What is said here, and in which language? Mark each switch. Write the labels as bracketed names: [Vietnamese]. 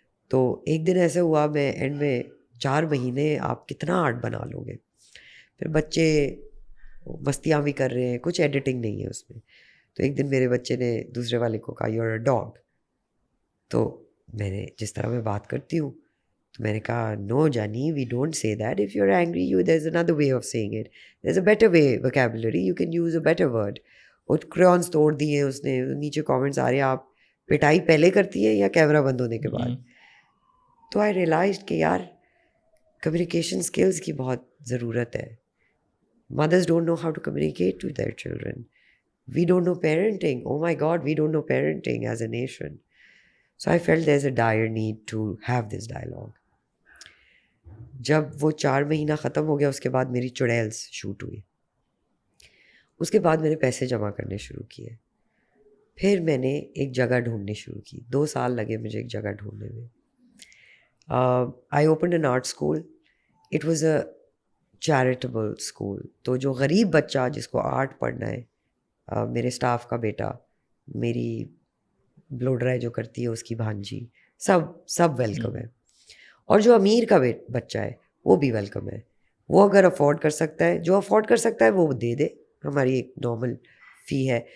[Urdu] تو ایک دن ایسے ہوا, میں اینڈ میں 4 مہینے آپ کتنا آرٹ بنا لو گے. پھر بچے مستیاں بھی کر رہے ہیں, کچھ ایڈیٹنگ نہیں ہے اس میں. تو ایک دن میرے بچے نے دوسرے والے کو کہا [English] You are a dog. [Urdu] تو میں نے جس طرح میں بات کرتی ہوں تو میں نے کہا نو جانی, [English] We don't say that. If you are angry you there is another way of saying it, there is a better way vocabulary, you can use a better word. [Urdu] اور کریونس توڑ دیے اس نے. نیچے کامنٹس آ رہے ہیں آپ پٹائی پہلے کرتی ہیں یا کیمرہ بند ہونے کے بعد. تو [English] I realized [Urdu] کہ یار کمیونیکیشن اسکلس کی بہت ضرورت ہے. [English] Mothers don't know how to communicate to their children. We don't know parenting. Oh my God, we don't know parenting as a nation. So I felt there's a dire need to have this dialogue. [Urdu] جب وہ 4 مہینہ ختم ہو گیا اس کے بعد میری چڑیلس shoot ہوئی. اس کے بعد میں نے پیسے جمع کرنے شروع کیے. پھر میں نے ایک جگہ ڈھونڈنی شروع کی. 2 سال لگے مجھے ایک جگہ ڈھونڈنے میں. [English] I opened an art school. It was a charitable school. [Urdu] تو جو غریب بچہ جس کو آرٹ پڑھنا ہے, میرے اسٹاف کا بیٹا, میری بلو ڈرائی جو کرتی ہے اس کی بھانجی, سب ویلکم ہے. اور جو امیر کا بچہ ہے وہ بھی ویلکم ہے. وہ اگر افورڈ کر سکتا ہے, جو افورڈ کر سکتا ہے وہ دے دے, ہماری ایک نارمل فی ہے.